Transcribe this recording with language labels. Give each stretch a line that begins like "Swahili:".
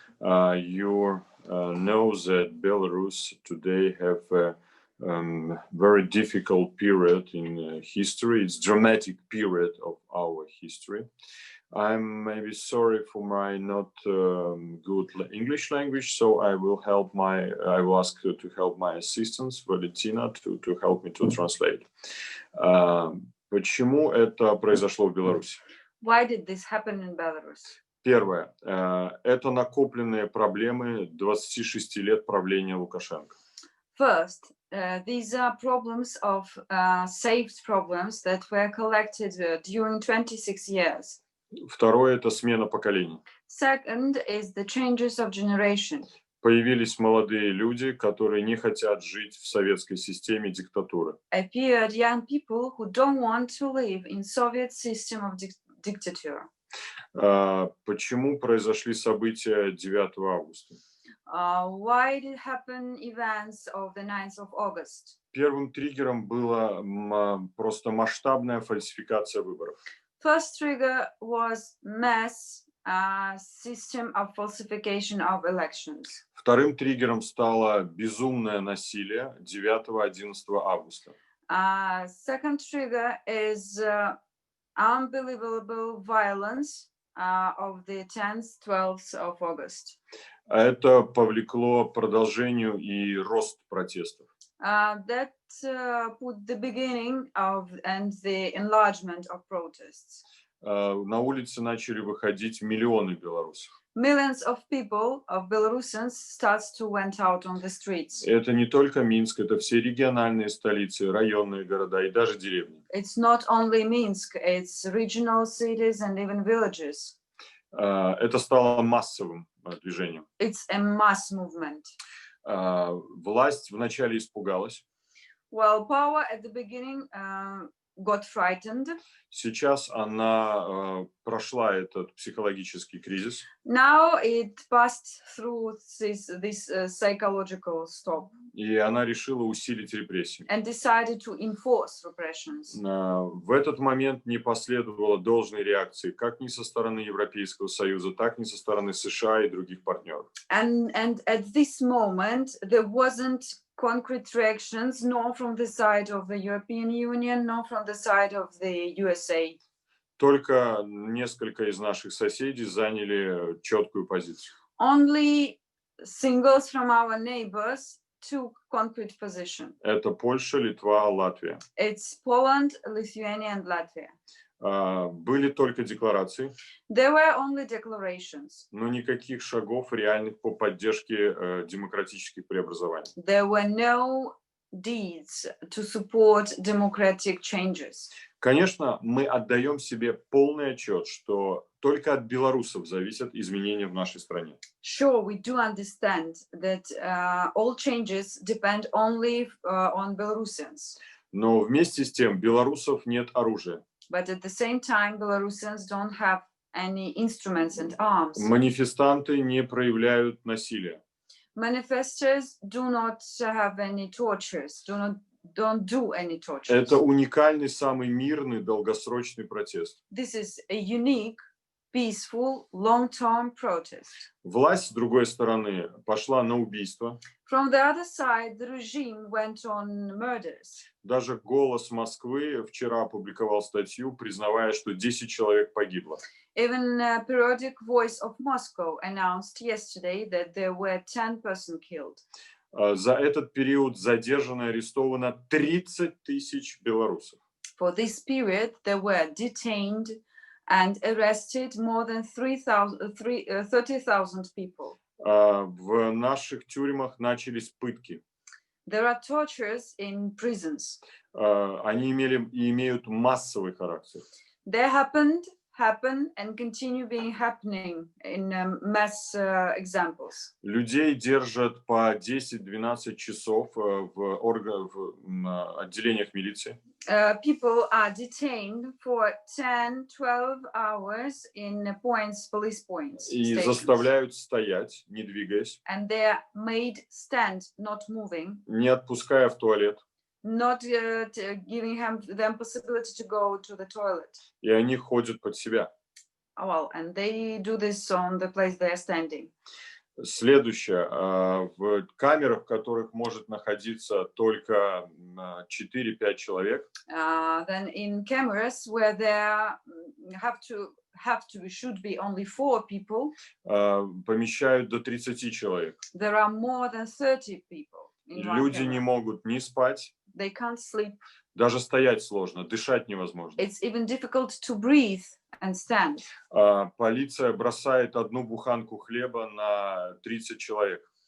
English: You know that Belarus today have a very difficult period in history. It's a dramatic period of our history. I'm maybe sorry for my not good English language, so I will ask to help my assistants, Valentina, to help me to translate.
Russian: Почему это произошло в Беларуси?
English: Why did this happen in Belarus?
Russian: Первое. Это накопленные проблемы 26 лет правления Лукашенко.
English: First, these are problems of saved problems that were collected during 26 years.
Russian: Второе – это смена поколений.
English: Second is the changes of generation.
Russian: Появились молодые люди, которые не хотят жить в советской системе диктатуры.
English: Appeared young people who don't want to live in Soviet system of dictature.
Russian: Почему произошли события 9 августа?
English: Why did happen events of the 9th of August?
Russian: Первым триггером была просто масштабная фальсификация выборов.
English: First trigger was mass system of falsification of elections.
Russian: Вторым триггером стало безумное насилие 9-11 августа.
English: Second trigger is unbelievable violence of the 10th, 12th of August.
Russian: Это повлекло продолжению и рост протестов.
English: That put the beginning of and the enlargement of protests.
Russian: На улицы начали выходить миллионы белорусов.
English: Millions of people, of Belarusians, starts to went out on the streets.
Russian: Это не только Минск, это все региональные столицы, районные города и даже деревни.
English: It's not only Minsk, it's regional cities and even villages.
Russian: Это стало массовым движением.
English: It's a mass movement.
Russian: Власть вначале испугалась.
English: Well, power at the beginning got frightened.
Russian: Сейчас она прошла этот психологический кризис.
English: Now it passed through this psychological stop.
Russian: И она решила усилить репрессии.
English: And decided to enforce repressions.
Russian: В этот момент не последовало должной реакции как ни со стороны Европейского Союза, так ни со стороны США и других партнеров.
English: And at this moment there wasn't concrete reactions, nor from the side of the European Union, nor from the side of the USA.
Russian: Только несколько из наших соседей заняли четкую позицию.
English: Only singles from our neighbors took concrete position.
Russian: Это Польша, Литва, Латвия.
English: It's Poland, Lithuania, and Latvia.
Russian: Были только декларации.
English: There were only declarations.
Russian: Но никаких шагов реальных по поддержке демократических преобразований.
English: There were no deeds to support democratic changes.
Russian: Конечно, мы отдаем себе полный отчет, что только от белорусов зависят изменения в нашей стране.
English: Sure, we do understand that all changes depend only on Belarusians.
Russian: Но вместе с тем белорусов нет оружия.
English: But at the same time, Belarusians don't have any instruments and arms.
Russian: Манифестанты не проявляют насилия.
English: Manifestors do not have any tortures, don't do any tortures.
Russian: Это уникальный, самый мирный, долгосрочный протест.
English: This is a unique, peaceful, long-term protest.
Russian: Власть, с другой стороны, пошла на убийство.
English: From the other side, the regime went on murders.
Russian: Даже «Голос Москвы» вчера опубликовал статью, признавая, что 10 человек погибло.
English: Even periodic Voice of Moscow announced yesterday that there were 10 persons killed.
Russian: За этот период задержано и арестовано 30 тысяч белорусов.
English: For this period, there were detained and arrested more than 30,000 people.
Russian: В наших тюрьмах начались пытки.
English: There are tortures in prisons.
Russian: Они имели и имеют массовый характер.
English: They happen and continue being happening in mass examples.
Russian: Людей держат по 10-12 часов в отделениях милиции.
English: People are detained for 10-12 hours in police points.
Russian: И
English: stations.
Russian: заставляют стоять, не двигаясь.
English: And they are made stand, not moving.
Russian: Не отпуская в туалет.
English: Not giving them possibility to go to the toilet.
Russian: И они ходят под себя.
English: Well, and they do this on the place they are standing.
Russian: Следующее. В камерах, в которых может находиться только 4-5 человек,
English: then in cameras where there should be only 4 people,
Russian: помещают до 30 человек.
English: there are more than 30 people in one
Russian: Люди
English: camera.
Russian: не могут ни спать,
English: They can't sleep.
Russian: даже стоять сложно, дышать невозможно.
English: It's even difficult to breathe and stand.
Russian: Полиция бросает одну буханку хлеба на 30 человек.